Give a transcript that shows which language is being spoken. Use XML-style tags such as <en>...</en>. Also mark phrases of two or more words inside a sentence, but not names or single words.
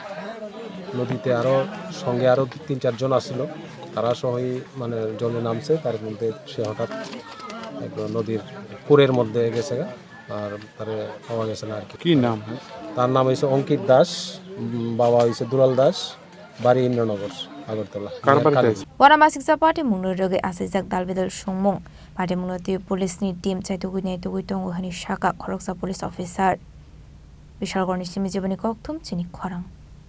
<bn>নদীতে সঙ্গে আরও 3-4 জন আসছিল তারা সহই মানে জলে নামছে তার মধ্যে সে হঠাৎ নদীর পুরের মধ্যে গেছে আর তারে পাওয়া গেছে না আর কি নাম তার নাম হয়েছে অঙ্কিত দাস বাবা হয়েছে দুলাল দাস বাড়ি ইন্দ্রনগর Agartala.</bn> <trp>Wana Bisichisa Party Munorogi Asijak Dalbidal Shungmung Party Munoti Police ni team Chaituguni Tongo Hani Shaka Khoroksa</trp> <en>Police Officer</en> <trp>Vishal Gornish Mijibani Koktum Chini Khorang</trp>